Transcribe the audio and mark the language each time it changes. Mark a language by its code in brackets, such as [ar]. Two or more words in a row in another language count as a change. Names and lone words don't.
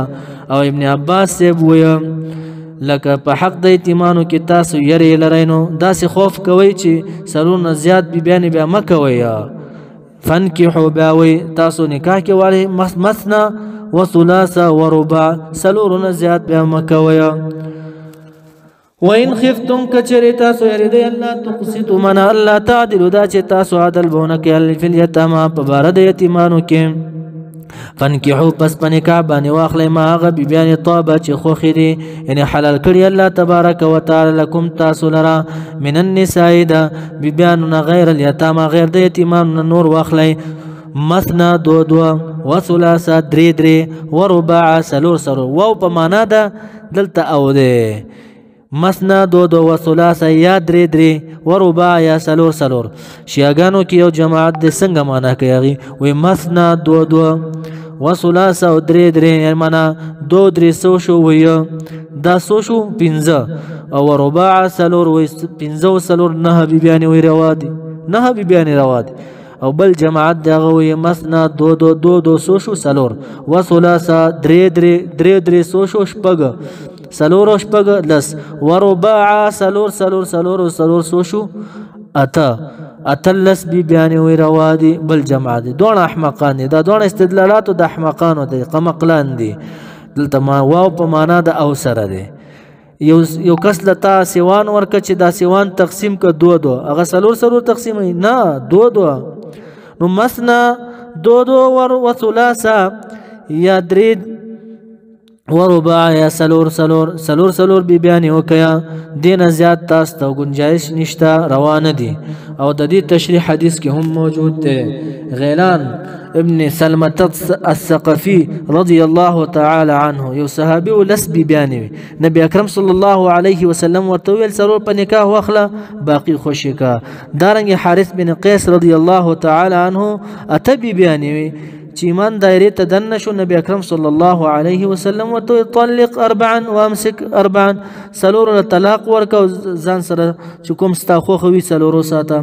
[ps] او ابن عباس سیب ویا لکه په حق د یتیمانو کې تاسو یری لرئ نو داسې خوف کوئ چې سلونه زیات بیبیانې بیا مه کوئ. فنکحو بیاوی تاسو نکاح کې والی [ar] مثنا و ثلاثه و رباع [ps] سلورونه زیات بیا مه کوئ. [ar] وَإِنْ خِفْتُمْ [ps] كَچَرِ تاسو یریدئ الله تقسطوا من الله تعدلوا دا چې تاسو عدل بونه کې [ar] فی الیتاما [ps] په باره د یتیمانو کې. فنکحو پس په نکاح باندې واخلئ ما هغه بیبیانې طابه چې خوښې دي یعنې حلال کړي [ar] الله تبارک وتعالی لکم [ps] تاسو لره [ar] من النساء [ps] د بیبیانو نه [ar] غیر الیتاما [ps] غیر د یتیمانو نه نور واخلئ مثنا دو دو و ثلاثه درې درې و رباع سلور سلور. واو په معنا ده دلته او ده مثنا دو دو و ثلاثه یا درې درې و رباع یا سلور سلور. شیعاګانو کې یو جماعت د څنګه معنا کوي هغې وایي مثنا دو دو و ثلاثه او درې درې یعنې معنا دو درې څو شو وایه دا څو شو پنځه او رباع سلور وایي پنځه و سلور نهه بیبیانې وایي روا دي نهه بیبیانې روا دي. او بل جماعت د هغه وایي مثنا دو دو دو دو څو شو څلور و ثلاثه درې درې درې درې څو شو شپږ سلور و شپږ لس و رباع سلور سلور سلور سلور څو شو اته اتلس بیبیانې وایي روا دي. بل جماعت دي دواړه احمقان دي دا دواړه استدلالاتو د احمقانو دي قمقلان دي. دلته ما واو په معنا د او سره دی. یو کس لتا سیوان ورکه چې دا سیوان تقسیم که دو دو هغه سلور سلور تقسیم نه دو دو نو مثنا دو دو و ثلاثه یا درې و رباع یا سلور سلور سلور سلور بیبیانې وکیا دینه زیات تاسو ته گنجایش نشته روانه دي. او د دې تشریح حدیث کې هم موجود دی. غیلان ابن سلمة الثقفي [ar] رضی الله تعالی عنه [ps] یو صحابي و لس بیبیانې نبی اکرم [ar] صلی الله علیه وسلم [ps] ورته ویل سلور په نکاح واخله باقي خوشي کا. دارنګ حارث بن قیس [ar] رضی الله تعالی عنه [ps] اته بیبیانې چې ایمان دایرې ته دننه شو نبی اکرم [ar] صلی الله علیه وسلم [ps] ورته [ar] طلق اربعا وامسک اربعا [ps] سلور طلاق ورکه ځان سره چې کوم ستا خوښه وي سلورو ساته.